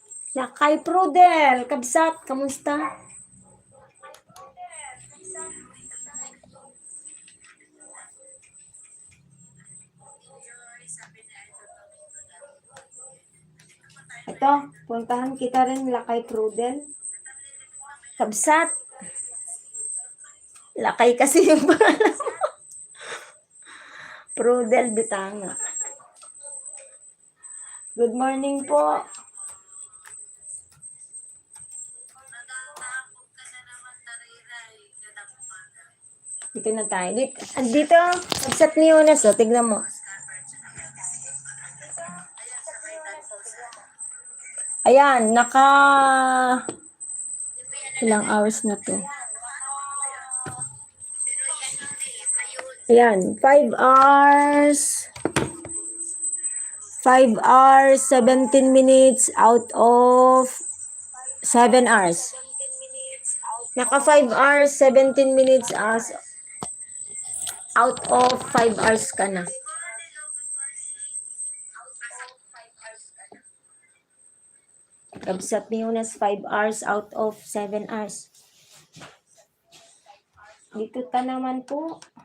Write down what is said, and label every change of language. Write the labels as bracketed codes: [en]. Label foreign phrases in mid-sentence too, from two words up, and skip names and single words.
[ilo] Lakay Prudel, kabsat, [tl] kamusta? Ito, puntahan kita rin, Lakay Prudel. [ilo] Kabsat. [tl] Lakay kasi yung pangalan mo. [en] Prudel Bitanga. Good morning po. [tl] Dito na tayo. Dito, kabsat ni Unas, oh, tignan mo. Ayan, ilang hours na to? Ayan, 5 hours. [en] 5 hours, 17 minutes out of 7 hours. Naka 5 hours, 17 minutes out of 5 hours [tl] ka na. [ilo] Kabsat ni [en] Unas 5 hours out of 7 hours. [tl] Dito ta naman po.